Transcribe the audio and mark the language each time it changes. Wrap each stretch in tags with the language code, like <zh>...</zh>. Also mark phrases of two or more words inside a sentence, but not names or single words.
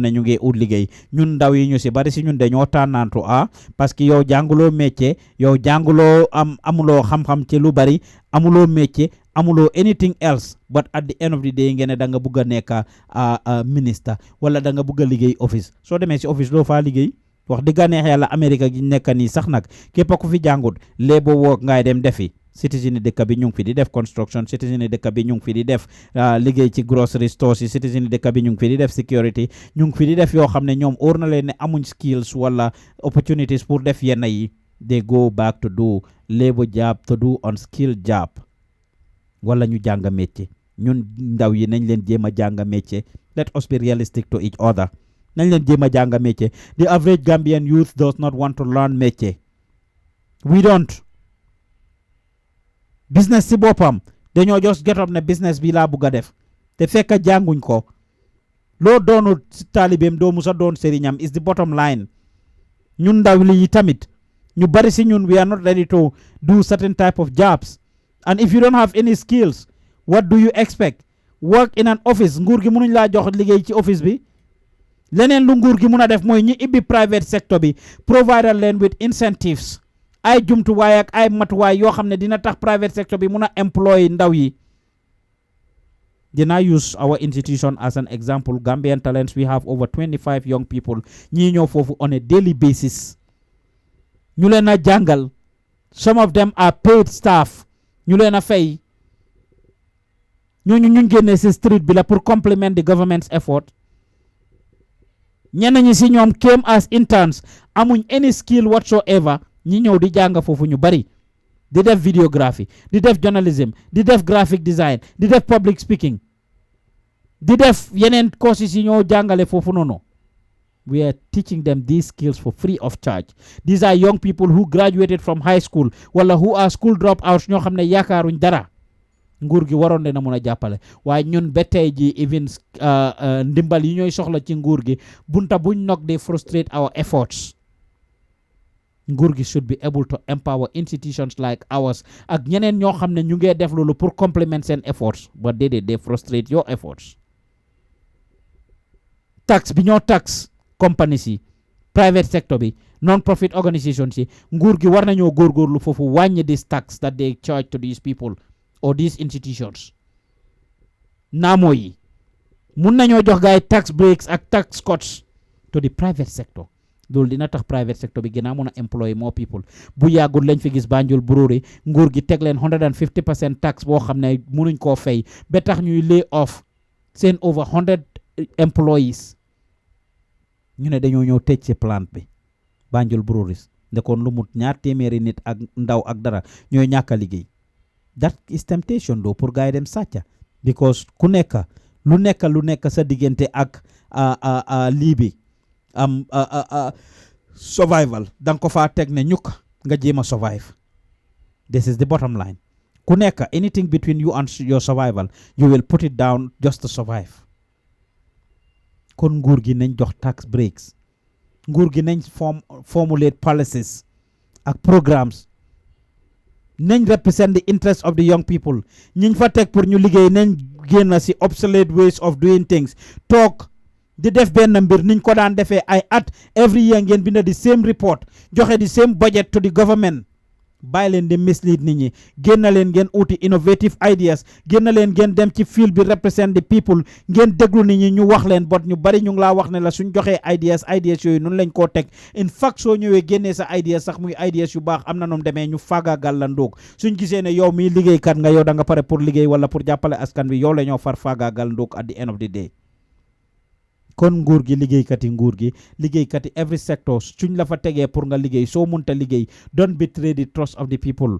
<wo>ne ñu ngee ut liggéey ñun ndaw yi ñu si bari si ñun dañoo tànnantu</wo> <fr>parce que</fr> <wo>yow jànguloo métier yow jànguloo amuloo xam-xam ci lu bari amuloo métier amuloo</wo> <en>anything else but at the end of the day</en> <wo>ngeen ne da nga bugg a nekk ministre wala da nga bugg a liggéey office soo demee si office doo faa liggéey wax dëgg neex yàlla Amérique gi nekk nii sax nag képp ku fi jàngut</wo> <en>labor work</en> <wo>ngay dem defi citizen yi dëkk bi ñu ngi fi di def construction citizen yi dëkk bi ñu ngi fi di def liggéey ci</wo> <en>grocery stores</en> <wo>yi citizen yi dëkk bi ñu ngi fi di def security ñu ngi fi di def yoo xam ne ñoom óor na leen ne amuñ skills wala opportunities pour def yenn yi</wo> <en>they go back to do labor job to do unskilled job</en> <wo>wala ñu jàng métier ñun ndaw yi nañ leen jéem a jàng métier</wo> <en>let us be realistic to each other</en> <wo>nañ leen jéem a jàng métier</wo> <en>the average Gambian youth does not want to learn métier we don't</en> <wo>business si boppam dañoo</wo> <en>just get up</en> <wo>ne business bi laa bugg a def te fekk jànguñ ko loo doonu taalibeem doo musa doon sëriñam is</wo> <en>the bottom line</en> <wo>ñun ndaw li tamit ñu bari si ñun</wo> <en>we are not ready to do certain type of jobs and if you don't have any skills what do you expect work in an office</en> <wo>nguur gi mënuñ laa jox liggéey ci office bi leneen lu nguur gi mun a def mooy ñi ibbi</wo> <en>private sector</en> <wo>bi provide leen</wo> <en>with incentives</en> <wo>ay jumtuwaay ak ay matuwaay yoo xam ne dina tax</wo> <en>private sector</en> <wo>bi mun a employ ndaw yi</wo> <en>dina use our institution as an example Gambian Talents we have over 25 young people</en> <wo>ñii ñëw foofu</wo> <en>on a daily basis</en> <wo>ñu leen a jàngal</wo> <en>some of them are paid staff</en> <wo>ñu leen a fay ñooñu ñu génnee si</wo> <en>street</en> <wo>bi la pour</wo> <en>complement the government's effort</en> <wo>ñenn ñi si ñoom</wo> <en>came as interns</en> <wo>amuñ</wo> <en>any skill whatsoever</en> <wo>ñi ñëw di jàng foofu ñu bari di def videography di def journalism di def</wo> <en>graphic design</en> <wo>di def</wo> <en>public speaking</en> <wo>di def yeneen courses yi ñoo jàngale foofu noonu</wo> <en>we are teaching them these skills for free of charge these are young people who graduated from high school</en> <wo>wala</wo> <en>who are school dropouts</en> <wo>ñoo xam ne yaakaaruñ dara nguur gi waroon na mun a jàppale waaye ñun ba tey ji even ndimbal yi ñooy soxla ci nguur gi bunta buñ nok de</wo> <en>frustrate our efforts</en> <wo>nguur gi</wo> <en>should be able to empower institutions like ours</en> <wo>ak ñeneen ñoo xam ne ñu ngee def loolu pour complement seen efforts but déedéet</wo> <en>they frustrate your efforts.</en> <wo>Tax bi ñoo tax companies yi</wo> <en>private sector</en> <wo>bi</wo> <en>non-profit organizations</en> <wo>yi nguur gi war nañoo góorgóorlu foofu wàññi</wo> <en>this tax that they charge to these people or these institutions.</en> <wo>Naamo yi mun nañoo jox gaay</wo> <en>tax breaks ak tax cuts to the private sector.</en> <wo>loolu dina tax</wo> <en>private sector</en> <wo>bi gën a mun a</wo> <en>employ more people.</en> <wo>Bu yàggul lañ fi gis Banjul Brewery nguur gi teg leen 150% tax boo xam ne munuñ koo fay ba tax ñuy</wo> <en>lay off</en> <wo>seen</wo> <en>over 100 employees.</en> <wo>ñu ne dañoo ñëw tëj ci plant bi Banjul Breweries ndekoon lu mut 200 nit ak ndaw ak dara ñooy ñàkk a liggéey.</wo> <en>That is temptation though</en> <wo>pour gaay dem sàcca because ku nekk lu nekk sa diggante ak lii bi survival danga ko faa teg ne ñukk nga jéem a survive.</wo> <en>This is the bottom line.</en> <wo>Ku nekk</wo> <en>anything between you and your survival you will put it down just to survive.</en> <wo>Kon nguur gi nañ jox</wo> <en>tax breaks</en> <wo>nguur gi nañ</wo> <en>formulate policies</en> <wo>ak programmes nañ</wo> <en>represent the interest of the young people</en> <wo>ñiñ fa teg pour ñu liggéey nañ génn si</wo> <en>obsolete ways of doing things</en> <wo>toog di def benn mbir niñ ko daan defee ay at</wo> <en>every year</en> <wo>ngeen binda</wo> <en>the same report</en> <wo>joxe</wo> <en>the same budget to the government.</en> <wo>Bàyyi leen di mislead nit ñi génn leen ngeen uti</wo> <en>innovative ideas</en> <wo>génn leen ngeen dem ci field bi represent the people ngeen déglu nit ñi ñu wax leen bot ñu bari ñu ngi laa wax ne la suñ joxee ideas yooyu noonu lañ koo teg</wo> <en>in fact</en> <wo>soo ñëwee génnee sa ideas sax muy ideas yu baax am na noom demee ñu faagaagal la ndóog suñ gisee ne yow miy liggéeykat nga yow da nga pare pour liggéey wala pour jàppale askan bi yow la ñoo far faagaagal ndóog</wo> <en>at the end of the day.</en> <wo>Kon nguur gi liggéeykat yi</wo> <en>every sector</en> <wo>suñ la fa tegee pour nga liggéey soo munta liggéey</wo> <en>don't betray the trust of the people.</en>